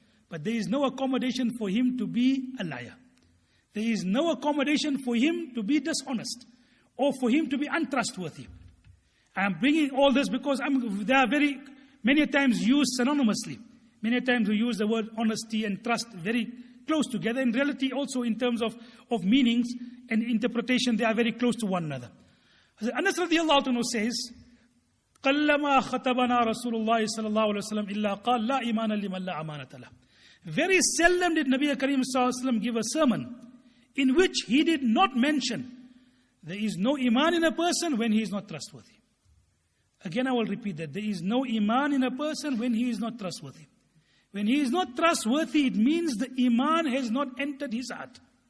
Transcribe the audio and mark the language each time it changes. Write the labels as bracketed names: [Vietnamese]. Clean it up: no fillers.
[English] But there is no accommodation for him to be a liar. There is no accommodation for him to be dishonest or for him to be untrustworthy. I am bringing all this because they are very many times used synonymously. Many times we use the word honesty and trust very close together. In reality, also in terms of meanings and interpretation, they are very close to one another. Anas radiallahu anhu says, [Arabic] قَلَّمَا خَطَبَنَا رَسُولُ اللَّهِ صَلَى اللَّهُ عَلَيْهِ وسلم إِلَّا قَالَ لَا إِيمَانَ لِمَنْ لَا أَمَانَةَ لَهُ. [English] Very seldom did Nabi Karim sallallahu alaihi wasallam give a sermon in which he did not mention there is no iman in a person when he is not trustworthy. Again, I will repeat that. There is no iman in a person when he is not trustworthy. When he is not trustworthy, it means the iman has not entered his heart.